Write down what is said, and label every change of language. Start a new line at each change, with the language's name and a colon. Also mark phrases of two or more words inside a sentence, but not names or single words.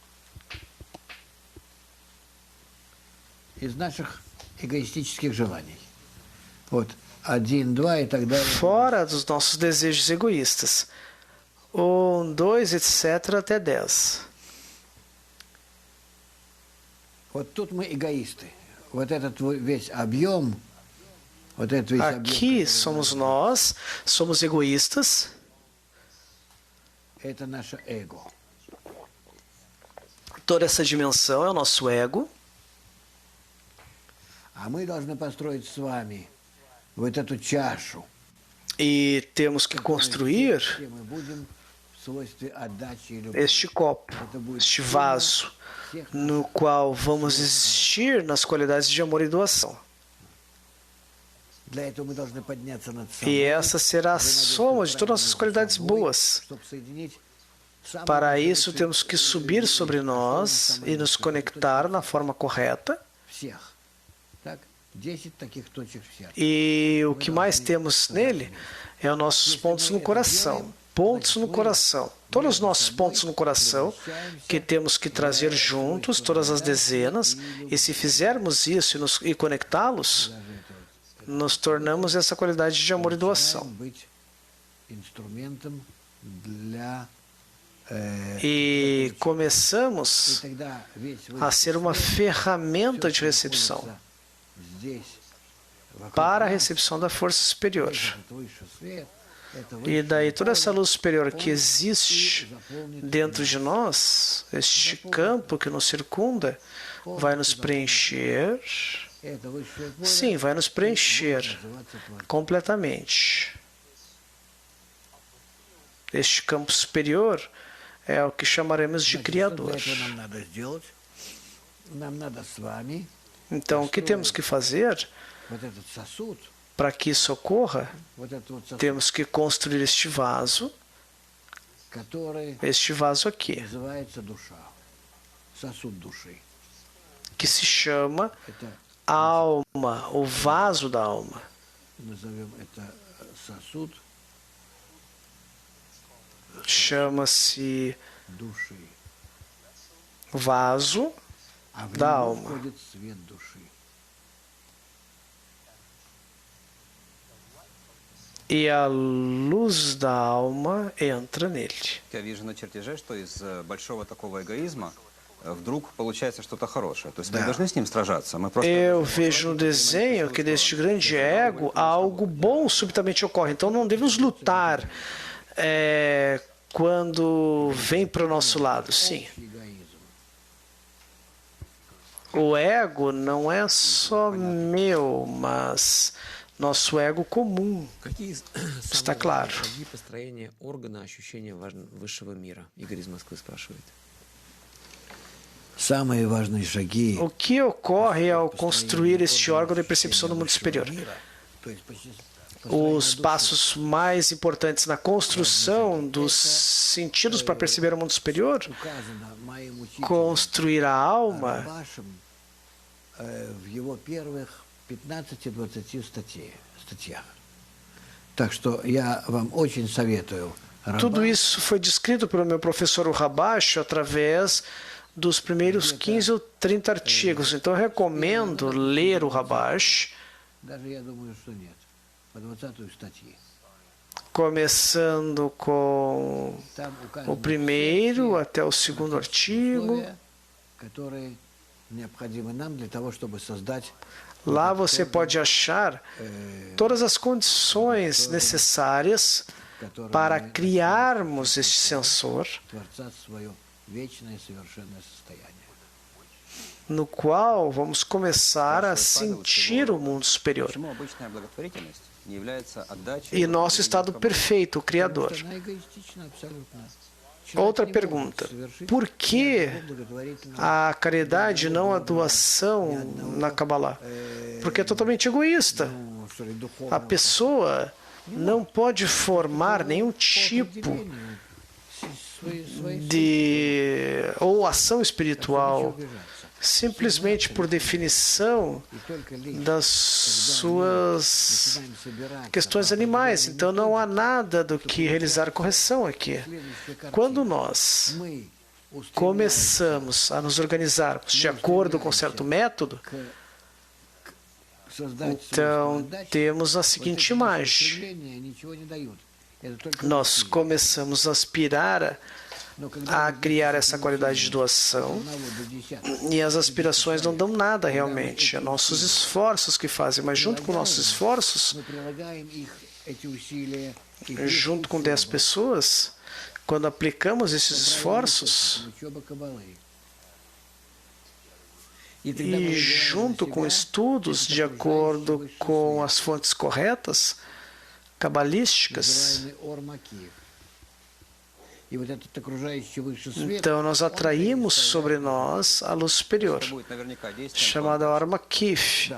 Russian: из наших эгоистических желаний. Вот, 1, 2 и так далее.
Portuguese: fora dos nossos desejos egoístas. 1, 2, etc. até 10.
Russian: Вот тут мы эгоисты. Вот этот весь объем, вот этот весь объем,
Portuguese: Aqui somos nós, somos egoístas.
Russian: это наше эго.
Portuguese: Toda essa dimensão é o nosso ego.
Russian: А мы должны построить с вами вот эту чашу.
Portuguese: E temos que construir
Russian: где мы будем в свойстве отдачи и любви.
Portuguese: este copo, este vaso, no qual vamos existir nas qualidades de amor e doação.
Russian: Для этого мы должны подняться над
Portuguese: E
Russian: собой,
Portuguese: essa será a soma de todas as nossas qualidades boas.
Russian: чтобы соединить самые
Portuguese: Para isso,
Russian: лучшие
Portuguese: temos que subir sobre nós e nos conectar na forma correta.
Russian: всех. Так, 10 таких точек в сердце.
Portuguese: E o que mais temos nele é os nossos pontos no coração. Pontos no coração. Todos os nossos pontos no coração que temos que trazer juntos, todas as dezenas, e se fizermos isso e conectá-los, nos tornamos essa qualidade de amor e doação.
Russian: Быть инструментом для
Portuguese: E
Russian: и
Portuguese: começamos
Russian: тогда весь
Portuguese: a ser uma ferramenta de recepção
Russian: здесь вокруг
Portuguese: para a
Russian: нас,
Portuguese: recepção da força superior.
Russian: этот высший свет, это
Portuguese: E
Russian: высший
Portuguese: daí toda essa
Russian: поле,
Portuguese: luz superior que existe dentro de nós, este campo que nos circunda, vai nos preencher.
Russian: это высшее поле,
Portuguese: Sim, vai nos preencher
Russian: называться Творцом.
Portuguese: completamente. Este campo superior é o que chamaremos de
Russian: Значит, что
Portuguese: Criador.
Russian: для этого нам надо сделать? Нам надо с вами
Portuguese: Então, o que temos que fazer
Russian: вот этот сосуд,
Portuguese: para que isso ocorra?
Russian: вот этот вот сосуд,
Portuguese: Temos que construir este vaso aqui,
Russian: называется душа, сосуд души.
Portuguese: que se chama
Russian: Это
Portuguese: alma, o vaso da alma.
Russian: назовем это сосуд
Portuguese: Chama-se
Russian: души.
Portuguese: vaso
Russian: А в да, него
Portuguese: алма.
Russian: входит свет души.
Portuguese: e a luz da alma entra nele.
Russian: Я вижу на чертеже, что из большого такого эгоизма вдруг получается что-то хорошее. То есть мы не должны с ним сражаться. Мы просто...
Portuguese: Eu vejo no desenho que deste grande ego algo bom subitamente ocorre. Então não devemos lutar quando vem para o nosso lado. Sim.
Russian: Эгоизм.
Portuguese: O ego não é só meu, mas nosso ego comum.
Russian: Какие
Portuguese: Está
Russian: самые
Portuguese: claro.
Russian: важные шаги построения органа ощущения высшего мира? Игорь из Москвы спрашивает. Самые важные шаги
Portuguese: O que ocorre ao construir este órgão de percepção do mundo superior?
Russian: то есть
Portuguese: Os passos mais importantes na construção dos sentidos para perceber o mundo superior,
Russian: указано моим учителем
Portuguese: construir a alma,
Russian: Рабашем в его первых 15-20 статьях. Так что я вам очень советую.
Portuguese: tudo isso foi descrito pelo meu professor Rabacho através dos primeiros 15 ou 30 artigos. Então eu recomendo ler o Rabacho,
Russian: Даже я думаю, что нет. По 20 статье.
Portuguese: começando com
Russian: Там указаны
Portuguese: o primeiro
Russian: все
Portuguese: até o segundo artigo.
Russian: условия, которые необходимы нам для того, чтобы создать
Portuguese: Lá você pode achar todas as condições necessárias
Russian: который
Portuguese: para
Russian: мы
Portuguese: criarmos este sensor,
Russian: Творца свое вечное совершенное состояние.
Portuguese: no qual vamos começar a sentir o mundo superior.
Russian: Почему обычная благотворительность не является отдачей...
Portuguese: E nosso estado perfeito, o Criador.
Russian: Потому что она эгоистична абсолютно.
Portuguese: Outra
Russian: Человек не
Portuguese: pergunta:
Russian: может совершить
Portuguese: por que
Russian: ни одного благотворительного
Portuguese: a caridade, não a doação na Kabbalah? Porque é totalmente egoísta.
Russian: ну, что ли,
Portuguese: A
Russian: духовного
Portuguese: pessoa não pode formar nenhum tipo
Russian: определению своей
Portuguese: ou ação espiritual
Russian: обижаться.
Portuguese: simplesmente por definição
Russian: И только лишь
Portuguese: das suas
Russian: начинаем собираться
Portuguese: questões animais. Então não há nada do que realizar correção aqui.
Russian: следующая картина.
Portuguese: Quando nós
Russian: Мы устремляемся
Portuguese: começamos a nos organizarmos de acordo com certo método,
Russian: создать
Portuguese: então
Russian: свойства отдачи,
Portuguese: temos a
Russian: вот
Portuguese: seguinte
Russian: эти наши
Portuguese: imagem.
Russian: устремления ничего не дают.
Portuguese: nós começamos a aspirar a criar essa qualidade de doação, e as aspirações não dão nada realmente. É nossos esforços que fazem, mas junto com nossos esforços, junto com 10 pessoas, quando aplicamos esses esforços, e junto com estudos de acordo com as fontes corretas, cabalísticas, então nós atraímos sobre nós a luz superior, chamada Orma Kif.